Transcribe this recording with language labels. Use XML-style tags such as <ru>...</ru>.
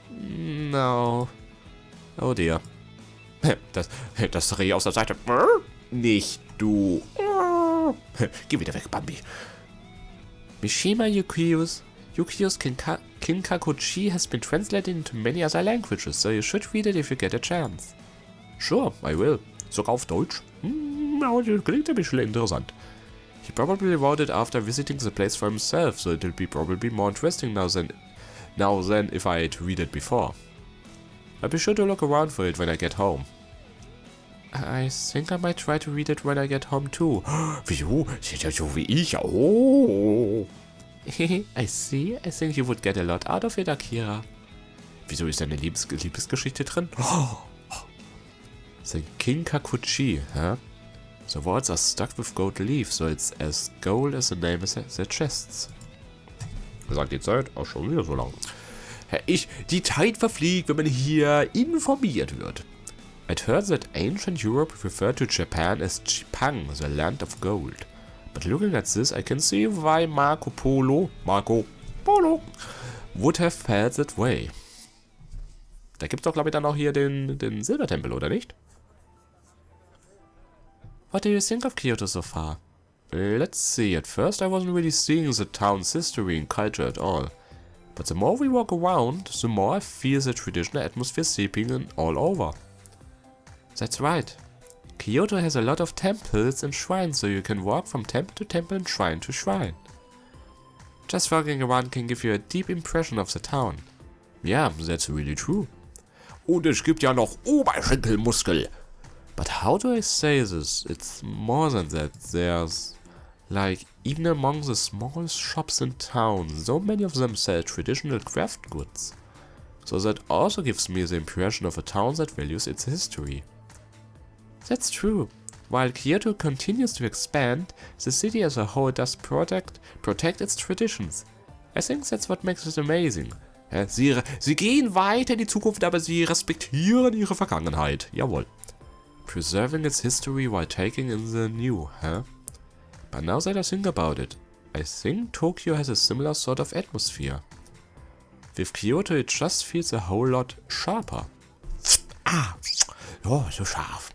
<en>No. Oh dear.</en> <de>Das Reh aus der Seite. Nicht du. Geh wieder weg, Bambi.</de> <en>Mishima Yukio's Kinkakuchi has been translated into many other languages, so you should read it if you get a chance. Sure, I will.</en> <de>Sogar auf Deutsch? Das klingt ein bisschen interessant.</de> <en>He probably wrote it after visiting the place for himself, so it'll be probably more interesting now than if I'd read it before. I'll be sure to look around for it when I get home. I think I might try to read it when I get home too.</en> <de>Wieso? Ist ja so wie ich. Oh.</de> <en>I see. I think you would get a lot out of it, Akira.</en> <de>Wieso ist deine Liebesgeschichte drin?</de> <en>The Kinkakuchi, huh? The words are stuck with gold leaf, so it's as gold as the name suggests.</en> <de>Sagt die Zeit auch schon wieder so lang. Die Zeit verfliegt, wenn man hier informiert wird.</de> <en>I'd heard that ancient Europe referred to Japan as Jipang, the land of gold. But looking at this, I can see why Marco Polo would have felt that way.</en> <de>Da gibt's doch, glaube ich, dann auch hier den Silbertempel, oder nicht?</de> <en>What do you think of Kyoto so far? Let's see, at first I wasn't really seeing the town's history and culture at all. But the more we walk around, the more I feel the traditional atmosphere seeping in all over. That's right. Kyoto has a lot of temples and shrines, so you can walk from temple to temple and shrine to shrine. Just walking around can give you a deep impression of the town. Yeah, that's really true.</en> <de>Und es gibt ja noch Oberschenkelmuskel.</de> <en>But how do I say this? It's more than that. There's, like, even among the smallest shops in town, so many of them sell traditional craft goods. So that also gives me the impression of a town that values its history. That's true. While Kyoto continues to expand, the city as a whole does protect its traditions. I think that's what makes it amazing.</en> <de>Sie gehen weiter in die Zukunft, aber sie respektieren ihre Vergangenheit. Jawohl.</de> <en>Preserving its history while taking in the new, huh? But now that I think about it, I think Tokyo has a similar sort of atmosphere. With Kyoto it just feels a whole lot sharper. Ah, oh, so scharf.</en>